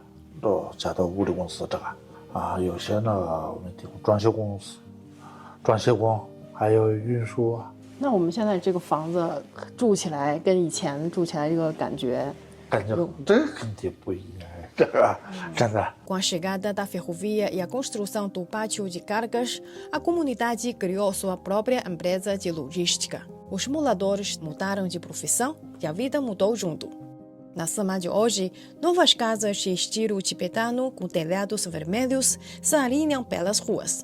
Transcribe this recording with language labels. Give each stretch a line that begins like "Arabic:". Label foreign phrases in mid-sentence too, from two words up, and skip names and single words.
Chinese: 都加到物流公司这个啊，有些呢我们提供装修公司、装修工，还有运输。那我们现在这个房子住起来跟以前住起来这个感觉这肯定不一样，这个真的。
Portuguese: Com a chegada da ferrovia e a construção do pátio de cargas, a comunidade criou sua própria empresa de logística. Os moradores mudaram de profissão e a vida mudou junto. Na Sema de hoje, novas casas de estilo tibetano com telhados vermelhos se alinham pelas ruas.